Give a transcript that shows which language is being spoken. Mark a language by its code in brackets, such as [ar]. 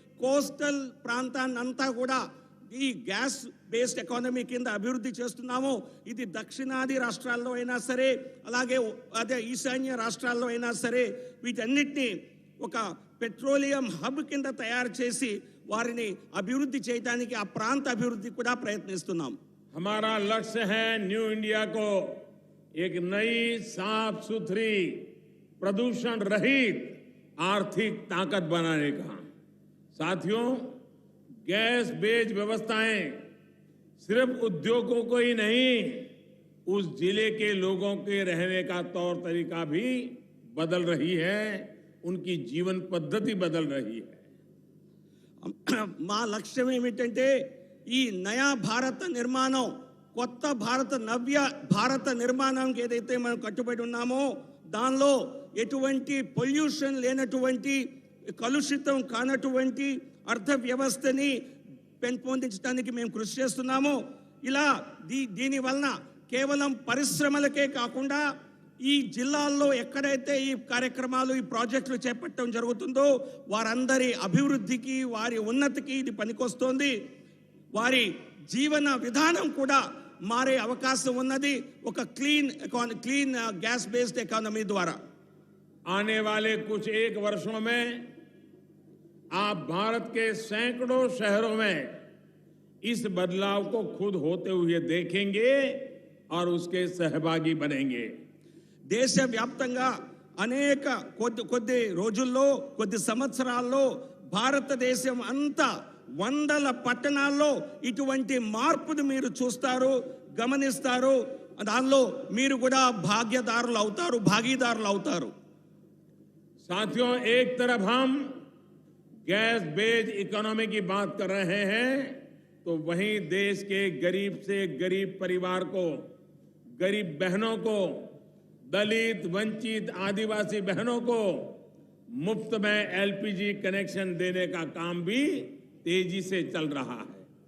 [te] Coastal ప్రాంతాన్నంతా కూడా ఈ gas based economy కింద అభివృద్ధి చేస్తున్నాము. ఇది దక్షిణాది రాష్ట్రాల్లో అయినా సరే, అలాగే ఈశాన్య రాష్ట్రాల్లో అయినా సరే, వీటన్నిటిని ఒక పెట్రోలియం హబ్ కింద తయారు చేసి వారిని అభివృద్ధి చేయడానికి ఆ ప్రాంత అభివృద్ధి కూడా ప్రయత్నిస్తున్నాం. [hi] हमारा लक्ष्य है न्यू इंडिया को एक नई साफ सुथरी प्रदूषण रहित आर्थिक ताकत बनाने का। साथियों, गैस बेस्ड व्यवस्थाएं सिर्फ उद्योगों को ही नहीं, उस जिले के लोगों के रहने का तौर तरीका भी बदल रही है, उनकी जीवन पद्धति बदल रही है। [te] మా లక్ష్యం ఏమిటంటే ఈ నయా భారత నిర్మాణం, కొత్త భారత నవ్య భారత నిర్మాణంకి ఏదైతే మనం కట్టుబడి ఉన్నామో దానిలో ఎటువంటి పొల్యూషన్ లేనటువంటి, కలుషితం కానటువంటి అర్థ వ్యవస్థని పెంపొందించడానికి మేము కృషి చేస్తున్నాము. ఇలా దీని వలన కేవలం పరిశ్రమలకే కాకుండా ఈ జిల్లాల్లో ఎక్కడైతే ఈ కార్యక్రమాలు, ఈ ప్రాజెక్టులు చేపట్టడం జరుగుతుందో వారందరి అభివృద్ధికి, వారి ఉన్నతికి ఇది పనికొస్తోంది. వారి జీవన విధానం కూడా మారే అవకాశం ఉన్నది ఒక క్లీన్ గ్యాస్ బేస్డ్ ఎకానమీ ద్వారా. [hi] आने वाले कुछ एक वर्षों में आप भारत के सैकड़ों शहरों में इस बदलाव को खुद होते हुए देखेंगे और उसके सहभागी बनेंगे। [te] దేశవ్యాప్తంగా అనేక కొద్ది రోజుల్లో, కొద్ది సంవత్సరాల్లో భారతదేశం అంతా వందల పట్టణాల్లో ఇటువంటి మార్పును మీరు చూస్తారు, గమనిస్తారు. దానిలో మీరు కూడా భాగీదారులు అవుతారు. [hi] साथियों, एक तरफ हम गैस बेस्ड इकोनॉमी की बात कर रहे हैं, तो वहीं देश के गरीब से गरीब परिवार को, गरीब बहनों को, दलित, वंचित, आदिवासी बहनों को मुफ्त में एलपीजी कनेक्शन देने का काम भी तेजी से चल रहा है।